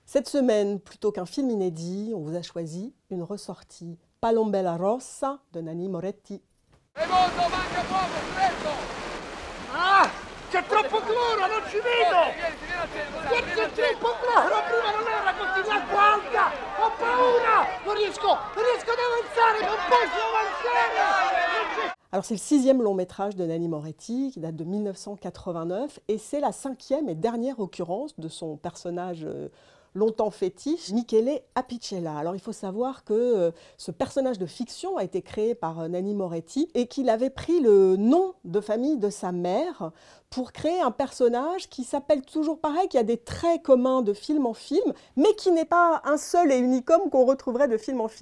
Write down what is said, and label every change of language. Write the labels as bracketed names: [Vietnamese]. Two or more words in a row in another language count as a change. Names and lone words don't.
[French] Cette semaine, plutôt qu'un film inédit, on vous a choisi une ressortie Palombella Rossa de Nanni Moretti. [Italian] Secondo, manca poco, stretto! Ah! C'è troppo cloro, non ci vedo! Vieni, C'è troppo cloro, prima non era così l'acqua alta! Ho paura! Non riesco ad avanzare, non posso avanzare! [French] Alors c'est le 6e long métrage de Nanni Moretti qui date de 1989 et c'est la 5e et dernière occurrence de son personnage longtemps fétiche, Michele Apicella. Alors il faut savoir que ce personnage de fiction a été créé par Nanni Moretti et qu'il avait pris le nom de famille de sa mère pour créer un personnage qui s'appelle toujours pareil, qui a des traits communs de film en film, mais qui n'est pas un seul et unique homme qu'on retrouverait de film en film.